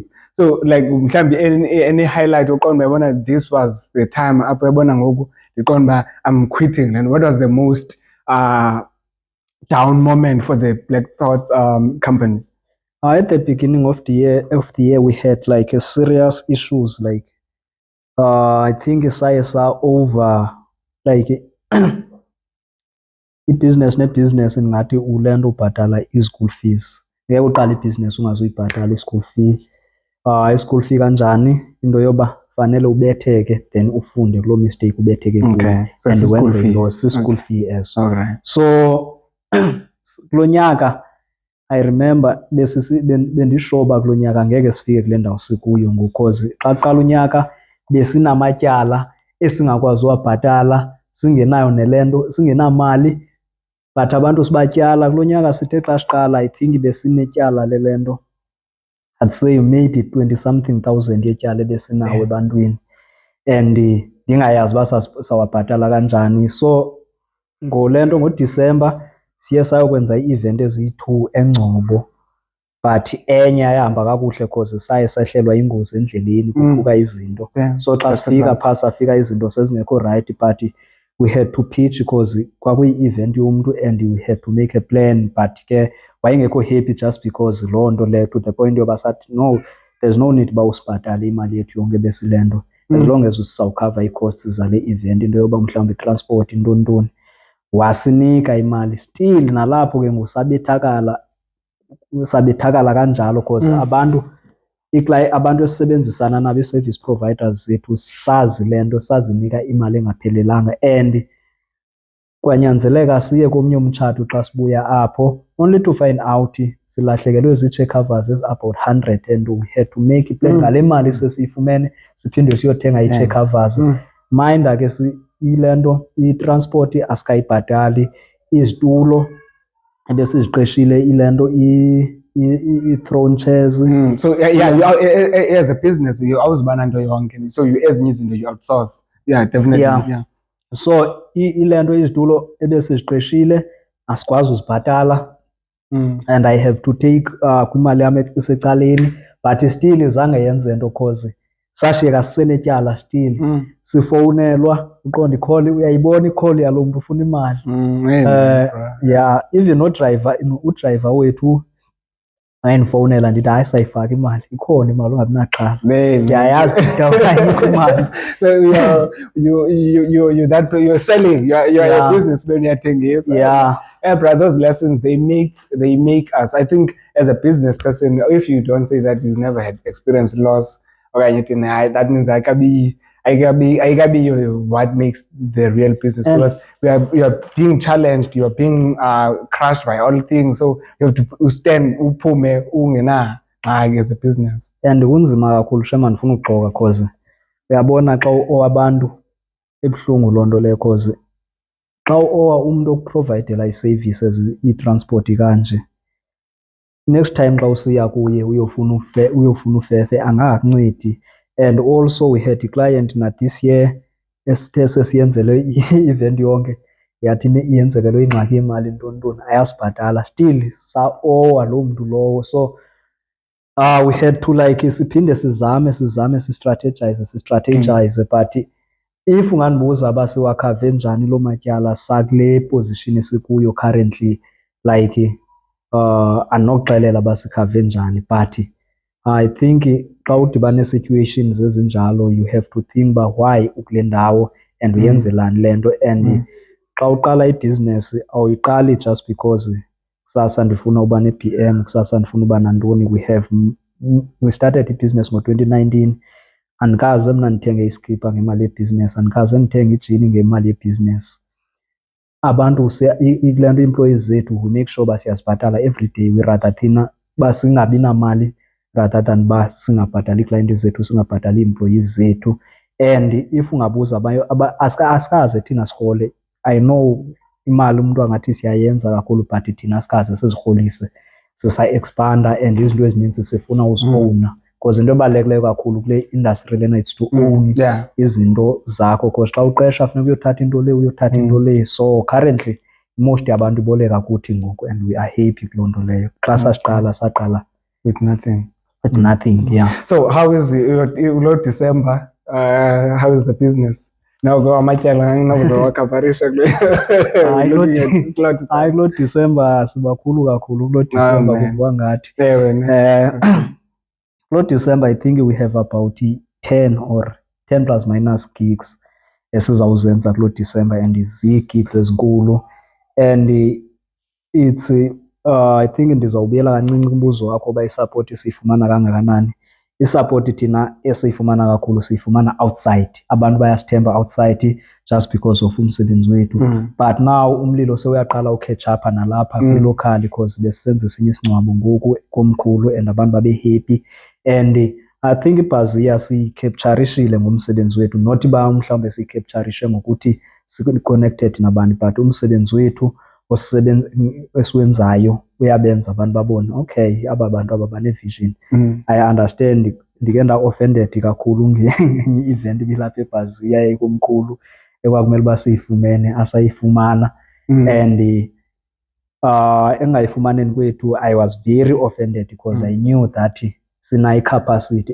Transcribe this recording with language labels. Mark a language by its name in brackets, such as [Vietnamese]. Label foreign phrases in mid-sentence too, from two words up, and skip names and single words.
[English] So like any highlight, this was the time I'm quitting, and what was the most down moment for the Black Thoughts company? At the beginning of the year we had like a serious issues, like I think saye over like [Xhosa] i-business ngathi ulento ubhatala i-school fees. Ngeke uqala i-business ungazuyibhatala i-school fee. I-school fee kanjani? Into yoba fanele ubetheke then ufunde kuloo mistake ubetheke kuyo [English] Okay. So and [Xhosa] si-school wenze fee. i-loss, si-school fee eso. [English] Alright. [Xhosa] So kulo nyaka [English] I remember [Xhosa] bendishoba kulo nyaka ngeke sifike kule ndawo sikuyo because xa kuqala unyaka besinamatyala esingakwazi uwabhatala, singenayo nelento, singenamali, but abantu sibatyala. Kulo nyaka sithe xa siqala I think besinetyala lelento, [English] I'd say maybe 20 something thousand [Xhosa] yetyala ebesinawo ebantwini and ndingayazi uba sawabhatala kanjani. So ngolento ngoDisemba siye sayokwenza ii-event eziyi-2 eNgcobo, but enye ayahamba kakuhle because saye sehlelwa ingozi endleleni kuphuka izinto. So xa sifika phaa safika izinto sezingekho right, [English] but we had to pitch because [Xhosa] kwakuyi-event yomntu [English] and we had to make a plan, but [Xhosa] ke wayengekho [English] happy just because [Xhosa] loo nto leyo, to the point yoba sathi no, [English] there's no need [Xhosa] uba usibhatale imali yethu yonke besilento [English] as long as [Xhosa] sizawukhava ii-costs zale event, into yoba mhlawumbi transport intoni. Wasinika imali still nalapho ke sabethakala kanjalo because abantu esisebenzisana nabo, ii-service providers zethu, sazi le nto, sazinika imali engaphelelanga and kwanyanzeleka siye komnye umtshato xa sibuya apho [English] only to find out [Xhosa] silahlekelwe zii-check covers ezi-about 100 [English] and we had to make [Xhosa] iplan ngale mali sesiyifumene siphinde siyothenga ii-check covers. Minda ke ile nto i-transport asikayibhatali, izitulo ebesiziqeshile ile nto i-throne chairs. [English] So yeah, as a business [Xhosa] awuzibana nto yonke, [English] so [Xhosa] ezinye izinto [English] you outsource. Yeah, definitely. Yeah. [Xhosa] So ile nto izitulo ebesiziqeshile asikwazi uzibhatala [English] and I have to take [Xhosa] kwimali yam esecaleni, [English] but still [Xhosa] zange yenze nto because sashiyeka sisenetyala still. Sifowunelwa uqonda i-call, uyayibona i-call yalo mntu ufuna imali. Yeah, even udrayiva wethu wayendifowunela ndithi hayi sayifaka imali, ikhona imali ungabi naxhala. Ndiyayazi ayikho imali. [English] So you're selling, you're a businessman, uyathengisa. Yeah, brother, those lessons they make us. I think as a business person, if you don't say that you never had experienced loss, that means ayikabi what makes the real business, because you are being challenged, you are being crushed by all things, so you have to stand [Xhosa] uphume ungena [English] as a business. [Xhosa] And kunzima kakhulu shema, ndifuna ukuxoka because uyabona xa owabantu ebuhlungu loo nto leyo, because xa owa umntu okuprovidela ii-services i-transport kanje, next time xa usiya kuye uyofuna ufefe angakakuncedi. [English] And also we had a client [Xhosa] na [English] this year [Xhosa] esithe sesiyenzele i-event yonke yathi iyenzekelwe ingxaki yemali ntoni ayasibhatala, still sa-owa loo mntu lowo. [English] So we had to like [Xhosa] siphinde sizame sistrategize, [English] but if [Xhosa] ungandibuza uba siwakhave njani loo matyala sakule position esikuyo [English] currently, like [Xhosa] andinokuxelela uba sikhave njani, [English] but I think [Xhosa] xa udibane situations ezinjalo [English] you have to think [Xhosa] uba why ukule ndawo and uyenzelani le nto. And xa uqala ibhizinesi awuyiqali [English] just because [Xhosa] kusasa ndifuna uba ne-BM, kusasa ndifuna uba nantoni. [English] We started ibhizinesi ngo-2019. [Xhosa] Andikaze mna ndithenge iskipa ngemali yebhizinesi, andikaze ndithenge ijini ngemali yebhizinesi. Abantu kule nto employees zethu [English] we make sure [Xhosa] uba siyazibhatala [English] every day. We rather [Xhosa] thina uba singabi namali [English] rather than [Xhosa] uba singabhatali iiklayenti zethu, singabhatali ii-employees zethu. And if ungabuza asikaze thina sirhole, [English] I know [Xhosa] imali umntu angathi siyayenza kakhulu, but thina asikaze sizirholise, sisa-expanda and izinto ezininzi sifuna uzifowuna because into ebalulekileyo kakhulu kule industry lena [English] it's to own [Xhosa] izinto zakho, because xa uqesha funeka uyothatha into le, [English] So currently most [Xhosa] yabantu iboleka kuthi ngoku [English] and we are happy [Xhosa] kuloo nto leyo. Xa saqala [English] with nothing. Yeah. So how is Lord December? How is the business? [Xhosa] Now go amatyala nginokuzowakhavarisha kule. Hayi kuloo December sibakhulu kakhulu kuloo December kuvuka ngathi. [English] Kuloo December I think we have about 10 plus minus gigs [Xhosa] esizawuzenza kuloo December, [English] and [Xhosa] zii-gigs ezinkulu. And it's [English] I think [Xhosa] ndizawubuyela kancinci kumbuzo wakho uba isapoti siyifumana kangakanani. Isupport thina esiyifumana kakhulu siyifumana outside. Abantu bayasithemba outside [English] just because [Xhosa] of umsebenzi wethu. [English] But now [Xhosa] umlilo sewuyaqala uketch up nalapha kwi-local because besisenza esinye isingcwabo ngoku komkhulu and abantu babe happy. And I think ibhaziya siyicapturishile ngomsebenzi wethu, not ba mhlawumbe siyicapturishe ngokuthi si-connected nabantu, but umsebenzi wethu esiwenzayo uyabenza abantu babone okay aba bantu aba bane-vision. [English] I understand [Xhosa] ndike nda-offended kakhulu ngenye event bilapha ebhaziya yayikomkhulu ekwakumele uba siyifumene asayifumana. [English] And [Xhosa] engayifumaneni kwethu [English] I was very offended because I knew that [Xhosa] sinayo i-capacity.